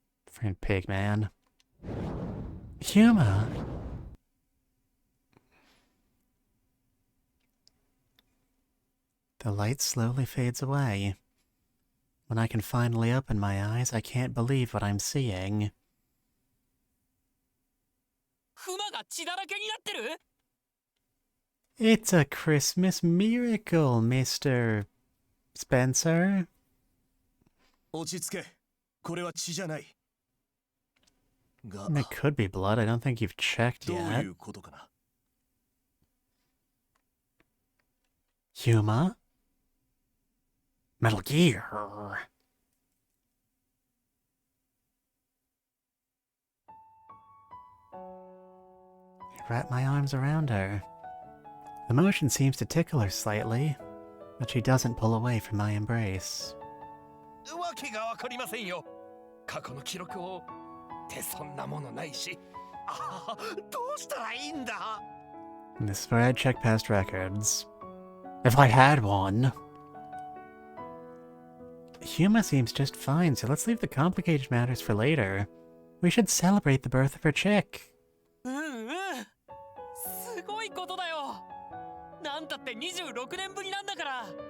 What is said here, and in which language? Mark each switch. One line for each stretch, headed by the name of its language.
English: Friend Pigman. Huma. The light slowly fades away. When I can finally open my eyes, I can't believe what I'm seeing.
Japanese: クマが血だらけになってる。
English: It's a Christmas miracle, Mr. Spencer.
Japanese: 落ち着け。これは血じゃない。が、
English: It could be blood. I don't think you've checked
Japanese: どうい
English: yet.
Japanese: うことかな。
English: Huma? Metal Gear. I wrap my arms around her. The motion seems to tickle her slightly, but she doesn't pull away from my embrace.
Japanese: わけがわかりませんよ。過去の記録をってそんなものないし。ああ、どうしたらいいんだ。
English: This is where I'd check past records. If I had one. Huma seems just fine, so let's leave the complicated matters for later. We should celebrate the birth of her chick.
Japanese: うんうん。すごいことだよ。なんたって26年ぶりなんだから。